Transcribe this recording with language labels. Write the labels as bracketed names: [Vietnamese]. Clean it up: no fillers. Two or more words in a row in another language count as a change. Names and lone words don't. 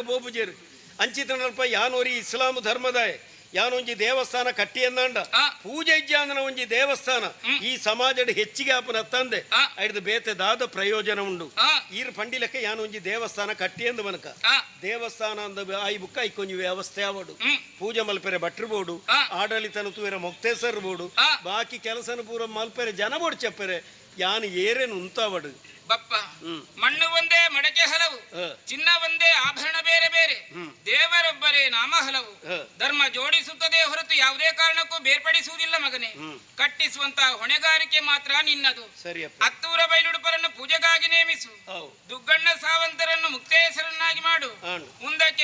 [Tulu] ಬೋಪುಜೇರು ಅಂಚಿತನಲ್ಪ ಯಾನ್ ಒರಿ ಇಸ್ಲಾಂ ಧರ್ಮದಾಯ ಯಾನೊಂಜಿ ದೇವಸ್ಥಾನ ಕಟ್ಟಿ ಎಂದಾಂಡ ಪೂಜೆ ಇಜ್ಜಾಂದನ ಒಂಜಿ ದೇವಸ್ಥಾನ ಈ ಸಮಾಜದ ಹೆಚ್ಚಿಗೆ ಆಪನ ತಂದೆ ಐದು ಬೇತೆ ದಾದ ಪ್ರಯೋಜನ ಉಂಡು ಈರ್ ಪಂಡಿಲಕ್ಕ ಯಾನೊಂಜಿ ದೇವಸ್ಥಾನ ಕಟ್ಟಿ ಎಂದು ಬನಕ ದೇವಸ್ಥಾನ ಅಂದ ಆಯಿ ಬುಕ್ಕ ಐಕೊಂಜಿ ವ್ಯವಸ್ಥೆ ಆವಡು ಪೂಜೆ ಮಲ್ಪೆರೆ ಭಟ್ರು ಬೋಡು ಆಡಳಿತನ ತೂವೆರ ಮೊಕ್ತೇಸರ್ ಬೋಡು ಬಾಕಿ ಕೆಲಸನ ಪೂರ ಮಲ್ಪೆರೆ ಜನ ಬೋಡು ಚೆಪ್ಪರೆ ಯಾನು ಏರೇನು ಉಂತಾವಡು [Kannada] ಬಪ್ಪ ಮಣ್ಣು ಒಂದೇ ಮಡಕೆ ಹಲವು ಚಿನ್ನ ಒಂದೇ ಆಭರಣ ಬೇರೆ ಬೇರೆ ದೇವರೊಬ್ಬರೇ ನಾಮ ಹಲವು ಧರ್ಮ ಜೋಡಿಸುತ್ತದೆ ಹೊರತು ಯಾವುದೇ ಕಾರಣಕ್ಕೂ ಬೇರ್ಪಡಿಸುವುದಿಲ್ಲ ಮಗನೇ ಕಟ್ಟಿಸುವಂತಹ ಹೊಣೆಗಾರಿಕೆ ಮಾತ್ರ ನಿನ್ನದು ಹತ್ತೂರ ಬೈಲುಡುಪರನ್ನು ಪೂಜೆಗಾಗಿ ನೇಮಿಸು ದುಗ್ಗಣ್ಣ ಸಾವಂತರನ್ನು ಮುಕ್ತೇಸರನ್ನಾಗಿ ಮಾಡು ಮುಂದಕ್ಕೆ